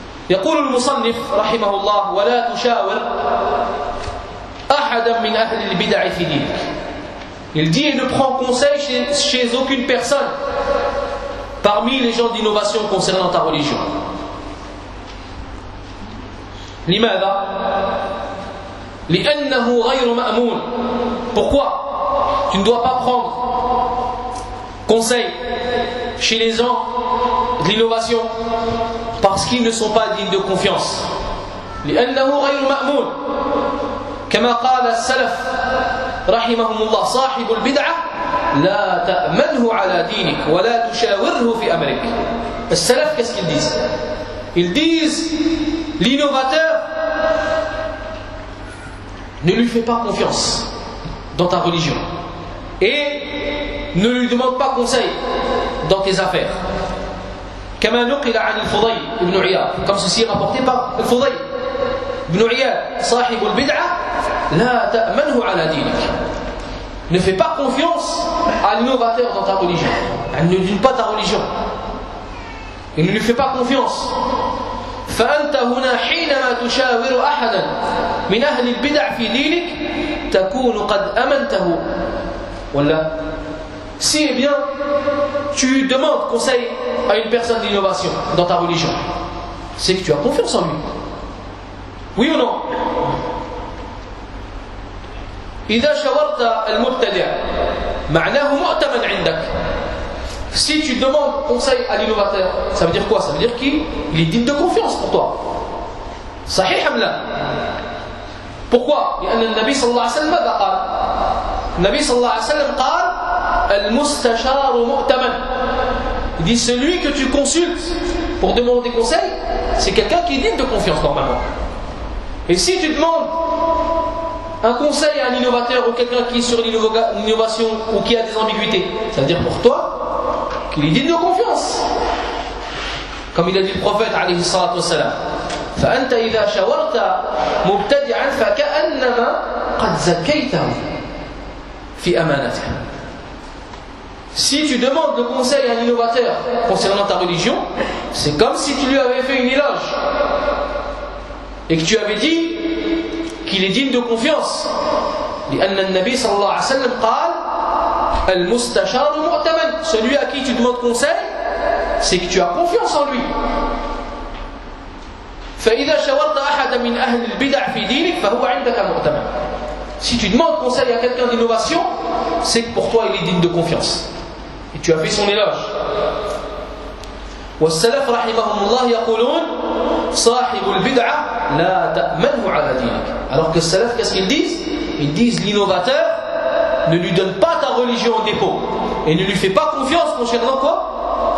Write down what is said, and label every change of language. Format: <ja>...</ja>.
<ar>يقول المصنف رحمه الله ولا تشاور أحدا من أهل البدع في دينك.</ar> <fr>Il dit et ne prend conseil chez aucune personne parmi les gens d'innovation concernant ta religion.</fr> <ar>لماذا؟ لأنه غير مأمون.</ar> <fr>Pourquoi? Tu ne dois pas prendre conseil chez les gens de l'innovation parce qu'ils ne sont pas dignes de confiance.</fr> <ar>لأنه غير مأمون كما قال السلف رحمهم الله صاحب البدعة لا تأمنه على دينك ولا تشاوره في أمرك.</ar> <fr>السلف qu'est-ce qu'ils disent? Ils disent l'innovateur, ne lui fais pas confiance dans ta religion et ne lui demande pas conseil dans tes affaires.</fr> <ar>كما نقل عن الفضيل ابن عياض,</ar> <fr>comme ceci est rapporté par</fr> <ar>الفضيل ابن عياض صاحب البدعة لا تأمنه على دينك.</ar> <fr>Ne fais pas confiance à l'innovateur dans ta religion. Elle ne dit pas ta religion. Il ne lui fait pas confiance.</fr> <ar>فأنت هنا حينما تشاور أحدا من أهل البدع في دينك تكون قد أمنته.</ar> <fr>ولا si eh bien tu demandes conseil à une personne d'innovation dans ta religion, c'est que tu as confiance en lui. Oui ou non?</fr> <ar>إذا شاورت المبتدع معناه مؤتمن عندك.</ar> <fr>Si tu demandes conseil à l'innovateur, ça veut dire quoi? Ça veut dire qu'il est digne de confiance pour toi.</fr> <ar>صحيح ام لا؟</ar> <fr>Pourquoi?</fr> <ar>لأن النبي صلى الله عليه وسلم ماذا قال؟ النبي صلى الله عليه وسلم قال المستشار مؤتمن.</ar> <fr>Il dit celui que tu consultes pour demander conseil, c'est quelqu'un qui est digne de confiance normalement. Et si tu demandes un conseil à un innovateur ou quelqu'un qui est sur l'innovation ou qui a des ambiguïtés, ça veut dire pour toi qu'il est digne de confiance. Comme il a dit le prophète alayhi salatu wassalam,</fr> <ar>فَأَنْتَ إِذَا شَوَرْتَ مُبْتَدِعًا فَكَأَنَّمَا قَدْ زَكَيْتَهُ فِي أَمَانَتِهِ.</ar> <fr>Si tu demandes le conseil à un innovateur concernant ta religion, c'est comme si tu lui avais fait une éloge et que tu avais dit qu'il est digne de confiance.</fr> <ar>لأن النبي صلى الله عليه وسلم قال المستشار مؤتمن.</ar> <fr>Celui à qui tu demandes conseil, c'est que tu as confiance en lui.</fr> <ar>فإذا شاورت أحد من أهل البدع في دينك فهو عندك مؤتمن.</ar> <fr>Si tu demandes conseil à quelqu'un d'innovation, c'est que pour toi il est digne de confiance et tu as fait son éloge.</fr> <ar>والسلف رحمهم الله يقولون صاحب البدعة لا تأمنه على دينك.</ar> <fr>Alors que le salaf, qu'est-ce qu'ils disent? Ils disent l'innovateur, ne lui donne pas ta religion en dépôt et ne lui fais pas confiance concernant quoi?</fr>